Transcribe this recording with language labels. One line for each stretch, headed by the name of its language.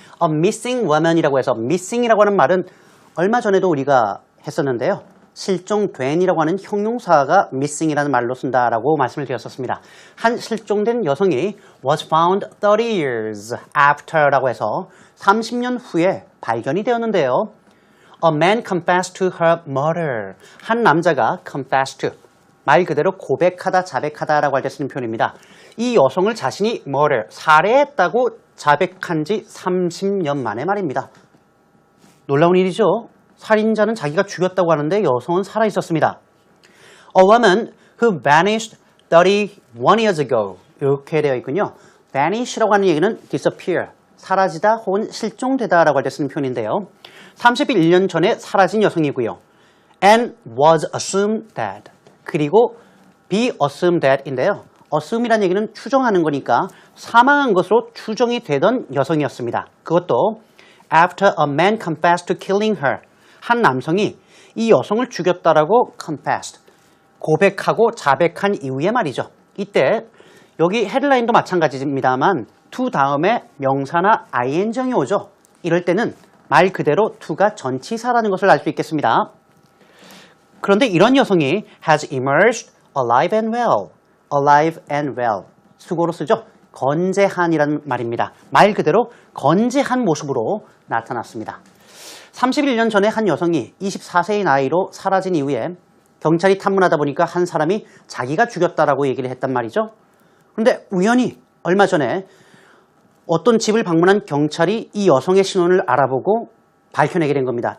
Korean: A missing woman이라고 해서 missing이라고 하는 말은 얼마 전에도 우리가 했었는데요. 실종된이라고 하는 형용사가 missing이라는 말로 쓴다라고 말씀을 드렸었습니다. 한 실종된 여성이
English: was found 30 years after
Korean: 라고 해서 30년 후에 발견이 되었는데요.
English: A man confessed to her murder.
Korean: 한 남자가 confessed to, 말 그대로 고백하다, 자백하다라고 할 때 쓰는 표현입니다. 이 여성을 자신이 murder, 살해했다고 자백한 지 30년 만에 말입니다. 놀라운 일이죠. 살인자는 자기가 죽였다고 하는데 여성은 살아있었습니다.
English: A woman who vanished 31 years ago.
Korean: 이렇게 되어 있군요. vanish라고 하는 얘기는 disappear, 사라지다 혹은 실종되다 라고 할 때 쓰는 표현인데요. 31년 전에 사라진 여성이고요.
English: and was assumed dead.
Korean: 그리고 be assumed dead인데요. assume이라는 얘기는 추정하는 거니까 사망한 것으로 추정이 되던 여성이었습니다. 그것도
English: after a man confessed to killing her.
Korean: 한 남성이 이 여성을 죽였다라고 confessed, 고백하고 자백한 이후에 말이죠. 이때 여기 헤드라인도 마찬가지입니다만 to 다음에 명사나 ing형이 오죠. 이럴 때는 말 그대로 to가 전치사라는 것을 알 수 있겠습니다. 그런데 이런 여성이
English: has emerged alive and well. alive and well.
Korean: 수고로 쓰죠. 건재한이라는 말입니다. 말 그대로 건재한 모습으로 나타났습니다. 31년 전에 한 여성이 24세의 나이로 사라진 이후에 경찰이 탐문하다 보니까 한 사람이 자기가 죽였다라고 얘기를 했단 말이죠. 그런데 우연히 얼마 전에 어떤 집을 방문한 경찰이 이 여성의 신원을 알아보고 밝혀내게 된 겁니다.